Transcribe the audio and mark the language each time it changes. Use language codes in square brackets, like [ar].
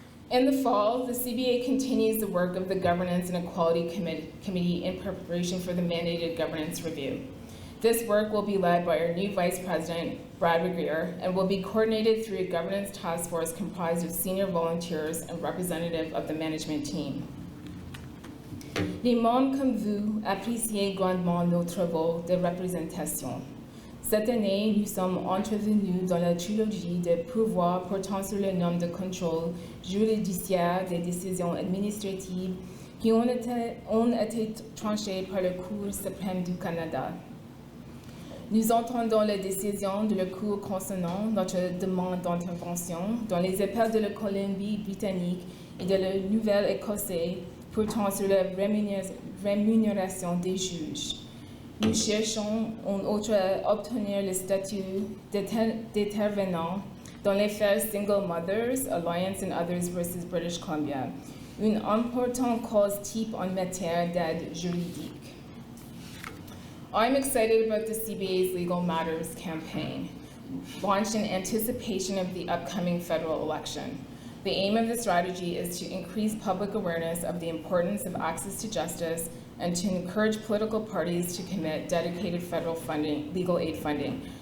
[en] In the fall, the CBA continues the work of the Governance and Equality Committee in preparation for the mandated governance review. This work will be led by our new Vice President, Brad Regrier, and will be coordinated through a governance task force comprised of senior volunteers and representatives of the management team. [fr] Les membres comme vous apprécient grandement nos travaux de représentation. Cette année, nous sommes intervenus dans la trilogie de pourvois portant sur les normes de contrôle judiciaire des décisions administratives qui ont été tranchées par la Cour suprême du Canada. Nous entendons les décisions de la Cour concernant notre demande d'intervention dans les appels de la Colombie-Britannique et de la Nouvelle-Écosse portant sur la rémunération des juges. Nous cherchons en outre à obtenir le statut d'intervenant dans l'affaire Single Mothers, Alliance and Others versus British Columbia, une importante cause type en matière d'aide juridique. [en] I'm excited about the CBA's Legal Matters campaign, launched in anticipation of the upcoming federal election. The aim of the strategy is to increase public awareness of the importance of access to justice and to encourage political parties to commit dedicated federal funding, legal aid funding.